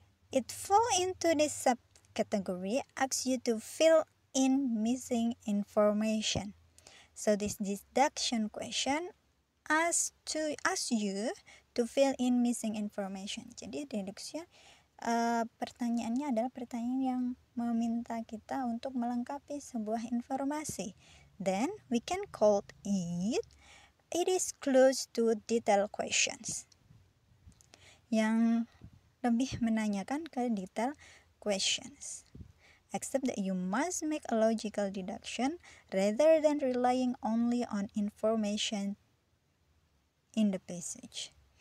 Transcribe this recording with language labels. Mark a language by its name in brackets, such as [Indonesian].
[English] It falls into this subcategory, asks you to fill in missing information. So this deduction question asks you to fill in missing information. [Indonesian] Jadi deduction pertanyaannya adalah pertanyaan yang meminta kita untuk melengkapi sebuah informasi. [English] Then we can call it is close to detail questions. [Indonesian] Yang lebih menanyakan ke detail questions. [English] Except that you must make a logical deduction rather than relying only on information in the passage.